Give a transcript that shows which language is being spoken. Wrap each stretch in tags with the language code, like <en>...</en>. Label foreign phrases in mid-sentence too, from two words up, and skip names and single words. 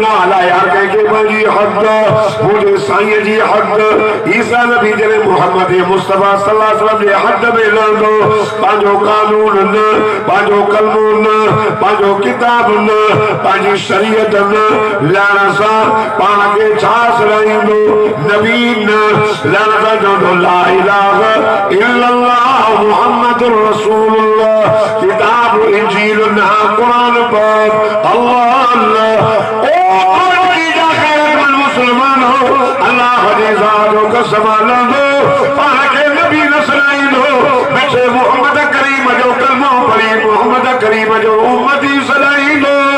<sd>न हलाए हर कंहिंखे पंहिंजी हद मुंहिंजे साईं जी हद ईसा नबी जॾहिं मुहम्मद मुस्तफा</sd> <ar>صلى الله عليه وسلم</ar> <sd>जे हद में लहंदो पंहिंजो कानून न पंहिंजो कलमो न पंहिंजो किताब न पंहिंजी शरीयत न लहण सां पाण खे छा सराईंदो नबी न लहण सां चवंदो</sd> <ar>لا إله إلا الله محمد رسول الله</ar> <sd>किताब इंजील न कुरान पाक अल्लाह अल्लाह ओ जा खैरतमंद मुसलमान हो अल्लाह जी ज़ात जो कसम लंदो पाण खे नबी न सराईंदो बचे मुहम्मद करीम जो कलमो पढ़ी मुहम्मद करीम जो उम्मती सराईंदो</sd>